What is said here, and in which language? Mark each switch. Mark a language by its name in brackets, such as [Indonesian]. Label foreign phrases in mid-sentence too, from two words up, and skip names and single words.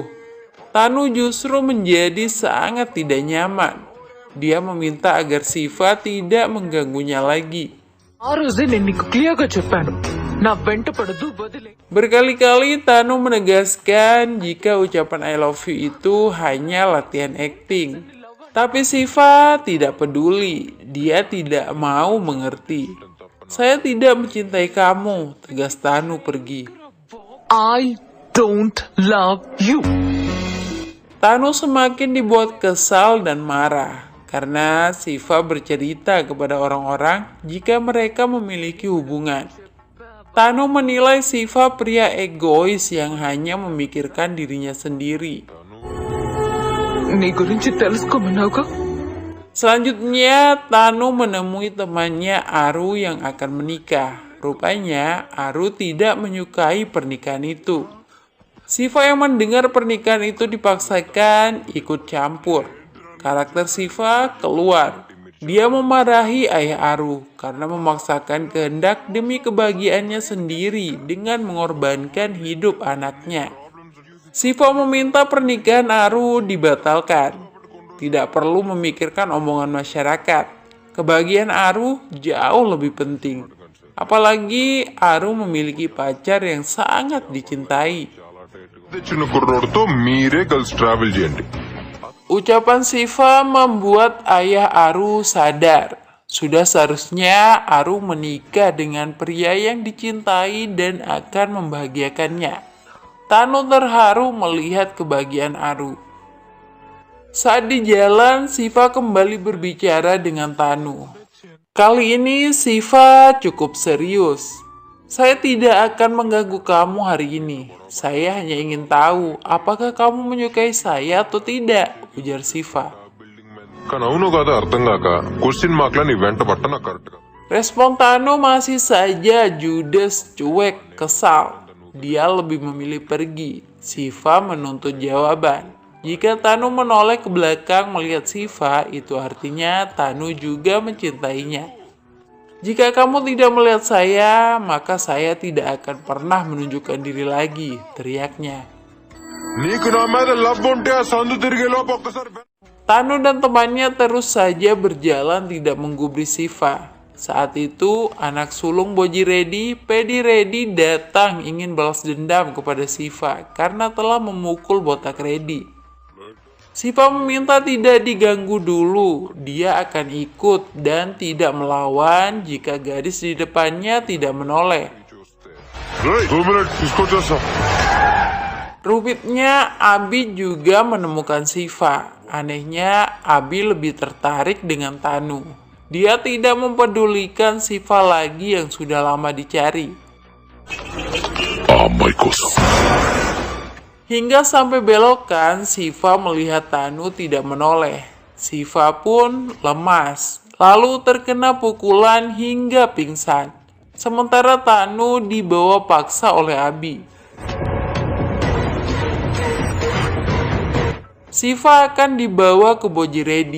[Indonesian] Tanu justru menjadi sangat tidak nyaman. Dia meminta agar Siva tidak mengganggunya lagi. Berkali-kali Tanu menegaskan jika ucapan [English] I love you [Indonesian] itu hanya latihan akting. Tapi Siva tidak peduli. Dia tidak mau mengerti. Saya tidak mencintai kamu, tegas Tanu pergi. [English] I don't love you. [Indonesian] Tanu semakin dibuat kesal dan marah karena Siva bercerita kepada orang-orang jika mereka memiliki hubungan. Tanu menilai Siva pria egois yang hanya memikirkan dirinya sendiri. [Telugu] నీ గురించి తెలుసుకోమన్నావుగా. [Indonesian] Selanjutnya, Tanu menemui temannya Aru yang akan menikah. Rupanya, Aru tidak menyukai pernikahan itu. Siva yang mendengar pernikahan itu dipaksakan ikut campur. Karakter Siva keluar. Dia memarahi ayah Aru karena memaksakan kehendak demi kebahagiaannya sendiri dengan mengorbankan hidup anaknya. Siva meminta pernikahan Aru dibatalkan. Tidak perlu memikirkan omongan masyarakat. Kebahagiaan Aru jauh lebih penting. Apalagi Aru memiliki pacar yang sangat dicintai. [Telugu] తెచ్చిన కుర్రోడితో మీరే కలిసి ట్రావెల్ చేయండి. [Indonesian] Ucapan Siva membuat ayah Aru sadar. Sudah seharusnya Aru menikah dengan pria yang dicintai dan akan membahagiakannya. Tanu terharu melihat kebahagiaan Aru. Saat di jalan, Siva kembali berbicara dengan Tanu. Kali ini Siva cukup serius. Saya tidak akan mengganggu kamu hari ini. Saya hanya ingin tahu apakah kamu menyukai saya atau tidak, ujar Siva. [Telugu] కానీ అవును కాదా అర్థం కాక [English] question mark [Telugu] నీ వెంట పట్టన కరెక్ట్ గా. [Indonesian] Respon Tanu masih saja judes, cuek, kesal. Dia lebih memilih pergi. Siva menuntut jawaban. Jika Tanu menoleh ke belakang melihat Siva, itu artinya Tanu juga mencintainya. Jika kamu tidak melihat saya, maka saya tidak akan pernah menunjukkan diri lagi, teriaknya. [Telugu] నీకు నా మీద లవ్ ఉంటే ఆ సందు తిరిగే లోపు ఒక్కసారి [Indonesian] Tanu dan temannya terus saja berjalan tidak menggubris Siva. Saat itu, anak sulung Boji Redi, Pedi Redi datang ingin balas dendam kepada Siva karena telah memukul botak Redi. Siva meminta tidak diganggu dulu, dia akan ikut dan tidak melawan jika gadis di depannya tidak menoleh. [Telugu] తీసుకొచ్చేస్తా. [Indonesian] Rupitnya, Abi juga menemukan Siva. Anehnya, Abi lebih tertarik dengan Tanu. Dia tidak mempedulikan Siva lagi yang sudah lama dicari. [Telugu] ఆ అమ్మాయి కోసం [Indonesian] Hingga sampai belokan, Siva melihat Tanu tidak menoleh. Siva pun lemas, lalu terkena pukulan hingga pingsan. Sementara Tanu dibawa paksa oleh Abi. Siva akan dibawa ke Boji Redi.